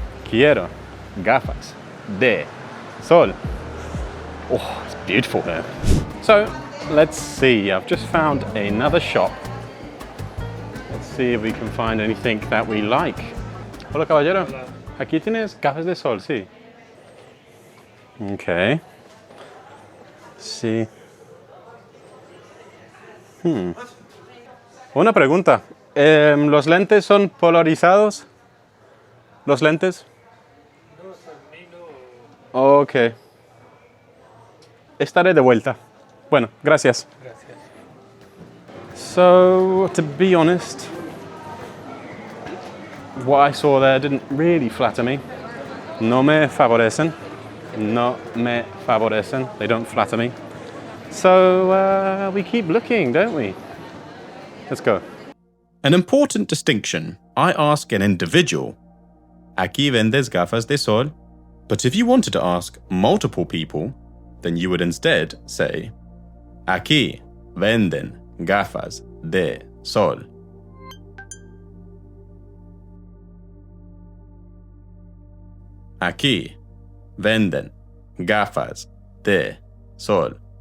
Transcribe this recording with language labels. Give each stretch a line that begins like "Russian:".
Spanish: Quiero gafas de sol.
English: Oh, it's beautiful here. So, let's see. I've just found another shop. Let's see if we can find anything that we like.
Spanish: Hola, caballero. Aquí tienes gafas de sol, sí. Okay. Sí. Una pregunta. ¿Los lentes son polarizados? ¿Los lentes? Ok. Estaré de vuelta. Bueno, gracias.
English: So, to be honest, what I saw there didn't really flatter me.
Spanish: No me favorecen. No me favorecen.
English: They don't flatter me. So, we keep looking, don't we? Let's go. An important distinction. I ask an individual,
Spanish: ¿Aquí vendes gafas de sol?
English: But if you wanted to ask multiple people, then you would instead say,
Spanish: Aquí venden gafas de sol. Aquí venden gafas de sol.